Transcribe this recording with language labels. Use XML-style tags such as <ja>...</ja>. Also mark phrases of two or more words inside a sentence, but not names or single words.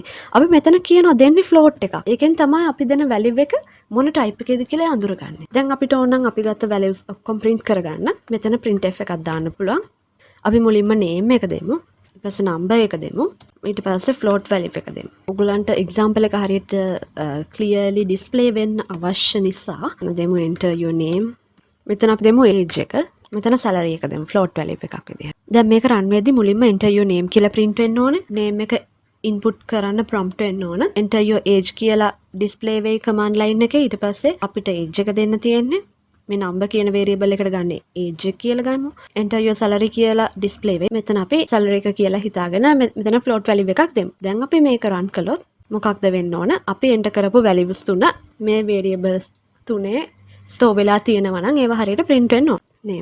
<si>අපි මෙතන කියනවා දෙන්නේ float එකක්. ඒකෙන් තමයි අපි දෙන value එක මොන type එකේද කියලා අඳුරගන්නේ. දැන් අපිට ඕන නම් අපි ගත්ත values ඔක්කොම print කරගන්න මෙතන printf එකක් දාන්න පුළුවන්. අපි මුලින්ම name එක දෙමු. ඊට පස්සේ number එක දෙමු. ඊට පස්සේ</si> <en>float value</en> <si>එක දෙමු. ඔයගලන්ට example එක හරියට</si> <en>clearly display</en> <si>වෙන්න අවශ්‍ය නිසා දෙමු</si> <en>enter your name.</en> <si>මෙතන අපි දෙමු age එක. මෙතන salary එක දෙමු</si> <en>float value</en> <si>එකක් විදිහට. දැන් මේක run වෙද්දි මුලින්ම</si> <en>enter your name</en> <si>කියලා print වෙන්න ඕනේ. name එක ඉන්පුට් කරන්න ප්‍රොම්ප්ට් එන්න ඕන.</si> <en>enter your age</en> <si>කියලා ඩිස්ප්ලේ වෙයි</si> <en>command line</en> <si>එකේ. ඊට පස්සේ අපිට age එක දෙන්න තියෙන්නේ. මේ number කියන variable එකට ගන්න age එක කියලා ගන්නමු.</si> <en>enter your salary</en> <si>කියලා ඩිස්ප්ලේ වෙයි. මෙතන අපි salary එක කියලා හිතාගෙන මෙතන</si> <en>float value</en> <si>එකක් දෙමු. දැන් අපි මේක run කළොත් මොකක්ද වෙන්න ඕන? අපි enter කරපු values තුන මේ variables තුනේ store වෙලා තියෙනවා නම් ඒවා හරියට print වෙන්න ඕන. name.</si>